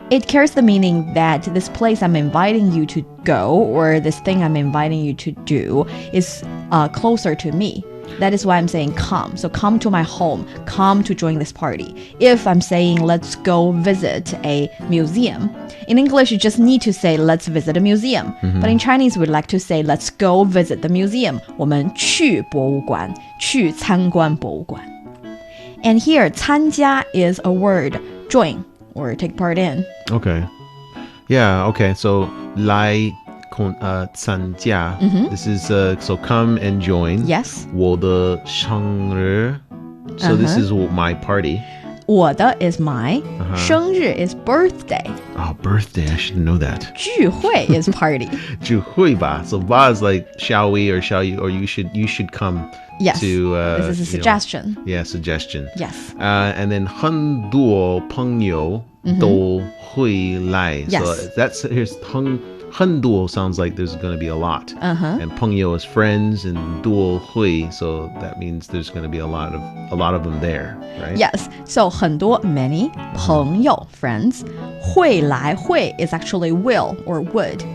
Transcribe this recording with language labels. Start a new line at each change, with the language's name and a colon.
English: It carries the meaning that this place I'm inviting you to go or this thing I'm inviting you to do is closer to me. That is why I'm saying come. So come to my home, come to join this party. If I'm saying let's go visit a museum, in English you just need to say let's visit a museum. But in Chinese we like to say let's go visit the museum.
Chinese: 我们去博物馆，去参观博物馆。
English: And here 参加 is a word, join or take part in. Okay. Yeah, okay. So 来参加 This is so come and join. Yes.
Chinese: 我的生日
English: So this is my party. 我的 is my. 生日 is birthday. Oh, birthday. I should know that. 聚会 is party. 聚会吧 So ba is like shall we or shall you or you should come. Yes. To, this is a suggestion. Yeah, suggestion. Yes. And then
Chinese: 很多朋友都会来
English: Yes. So that's here's 很多 sounds like there's going to be a lot. And 朋友 is friends and 多会 so that means there's going to be a lot of them there, right? Yes. So 很多 many 朋友 friends 会来会 is actually will or would.